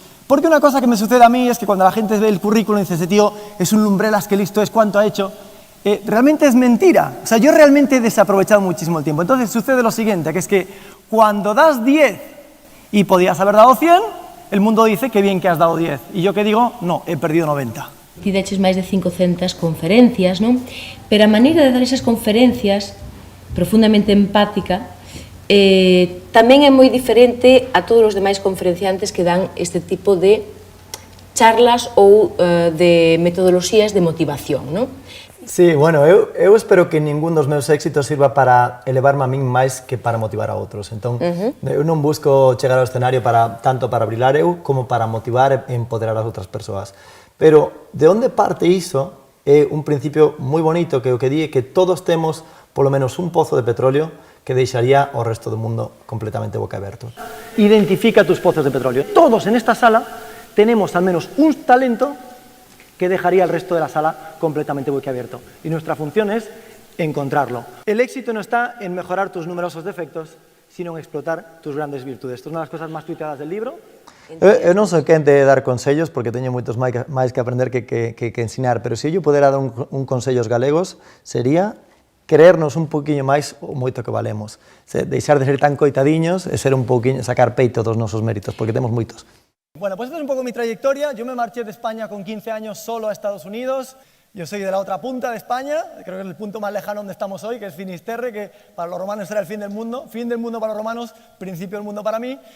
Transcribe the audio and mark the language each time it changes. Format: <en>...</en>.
<es>Porque una cosa que me sucede a mí es que cuando la gente ve el currículum y dice, ese tío es un lumbrelas, que listo es, cuánto ha hecho, realmente es mentira. O sea, yo realmente he desaprovechado muchísimo el tiempo. Entonces sucede lo siguiente, que es que cuando das 10 y podías haber dado 100, el mundo dice que bien que has dado 10. Y yo que digo, no, he perdido 90.</es> <gl>Ti deches máis de 500 conferencias, non? Pero a maneira de dar esas conferencias, profundamente empática, tamén é moi diferente a todos os demais conferenciantes que dan este tipo de charlas ou de metodoloxías de motivación, non? Sí, bueno, eu espero que ningún dos meus éxitos sirva para elevarme a min máis que para motivar a outros. Entón, eu non busco chegar ao escenario tanto para brillar eu como para motivar e empoderar as outras persoas. Pero de onde parte iso é un principio moi bonito que o que di é que todos temos polo menos un pozo de petróleo que deixaría o resto do mundo completamente boquiaberto.</gl> <es>Identifica tus pozos de petróleo. Todos en esta sala tenemos al menos un talento que dejaría el resto de la sala completamente boquiabierto. Y nuestra función es encontrarlo. El éxito no está en mejorar tus numerosos defectos, sino en explotar tus grandes virtudes. Esto es una de las cosas más tuiteadas del libro.</es> <gl>Eu non sou quen de dar consellos, porque teño moitos máis que aprender que ensinar, pero se eu pudera dar un consello aos galegos, sería creernos un poquinho máis o moito que valemos. Deixar de ser tan coitadiños e ser un poquinho, sacar peito dos nosos méritos, porque temos moitos.</gl> <es>Bueno, pues esta es un poco mi trayectoria. Yo me marché de España con 15 años solo a Estados Unidos. Yo soy de la otra punta de España, creo que es el punto más lejano donde estamos hoy, que es Finisterre, que para los romanos era el fin del mundo para los romanos, principio del mundo para mí.</es>